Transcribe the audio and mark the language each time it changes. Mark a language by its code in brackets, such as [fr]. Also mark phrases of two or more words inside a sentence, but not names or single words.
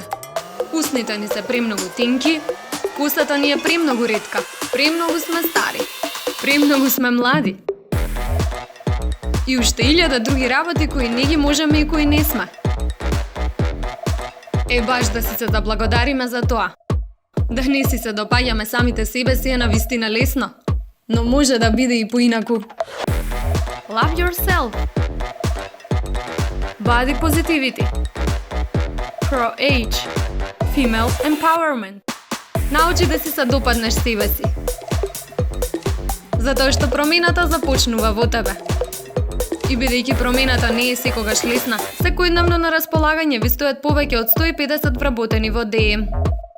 [mk] Устните ни се премногу тенки, косата ни е премногу ретка, премногу сме стари, премногу сме млади. И уште 1000 други работи кои не ги можеме и кои не сме. Баш да си се заблагодариме за тоа. Да не си се допаѓаме самите себе си е навистина лесно, но може да биде и поинаку. [en] Love yourself. Body positivity. Pro-age. Female empowerment. [mk] Научи да си се допаднеш себе си. Затоа што промената започнува во тебе. И бидејќи промената не е секогаш лесна, секојдневно на располагање ви стојат повеќе од 150 вработени во ДМ.